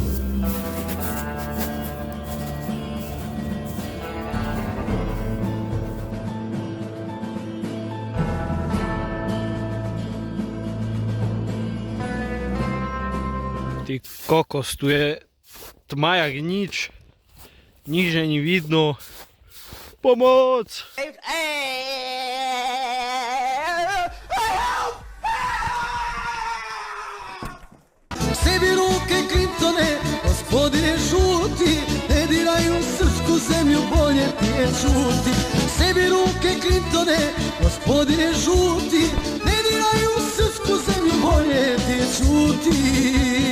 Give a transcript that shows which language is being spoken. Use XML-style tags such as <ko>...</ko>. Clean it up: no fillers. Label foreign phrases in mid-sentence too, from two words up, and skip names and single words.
<cs>Ty kokos, tu je tma jak nič, nič není vidno. Pomoc!</cs> <sr>Sebi ruke Clintone, gospodine žuti, ne diraju srpsku zemlju, bolje ti je čuti. Sebi ruke Clintone, gospodine žuti, ne diraju srpsku zemlju, bolje ti je čuti.</sr>